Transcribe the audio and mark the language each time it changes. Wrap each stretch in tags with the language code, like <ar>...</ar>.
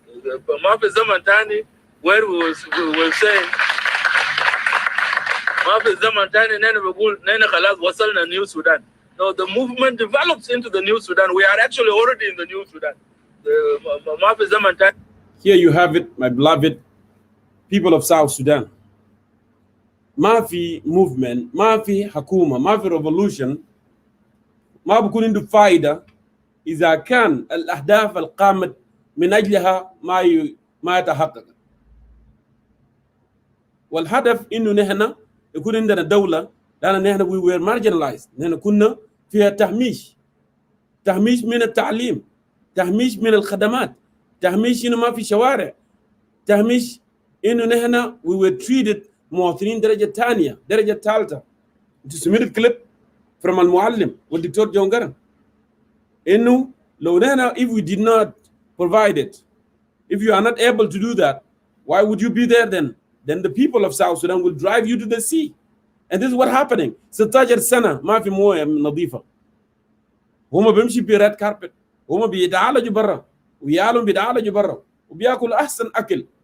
<ar>Mafi Zamantani,</ar> <en>where we will say,</en> <ar>Mafi Zamantani, Nene Khalas wasalna new Sudan.</ar> <en>No, the movement develops into the new Sudan. We are actually already in the new Sudan.</en> <ar>Mafi Zamantani.</ar> <en>Here you have it, my beloved people of South Sudan.</en> <ar>Mafi movement, mafi hakuma, mafi revolution, ما بكون عنده فائدة إذا كان الأهداف القامت من أجلها ما يتحقق. والهدف إنه نحن يكون عندنا دولة، لأن نحن</ar> <en>we were marginalized.</en> <ar>نحن كنا فيها تهميش من التعليم، تهميش من الخدمات، تهميش إنه ما في شوارع، تهميش إنه نحن</ar> <en>we were treated</en> <ar>مواطنين درجة ثانية، درجة ثالثة. تسمير كليب</ar> <en>from</en> <ar>المعلم والدكتور جون جرن إنه لو نحن</ar> <en>if we did not provide it, if you are not able to do that, why would you be there then? Then the people of South Sudan will drive you to the sea. And this is what happening.</en> <ar>16 سنة ما في موية نظيفة. هم بيمشي بريد كاربت، هم بيتعالجوا برا، ويالهم بيتعالجوا برا، وبياكل أحسن أكل.</ar>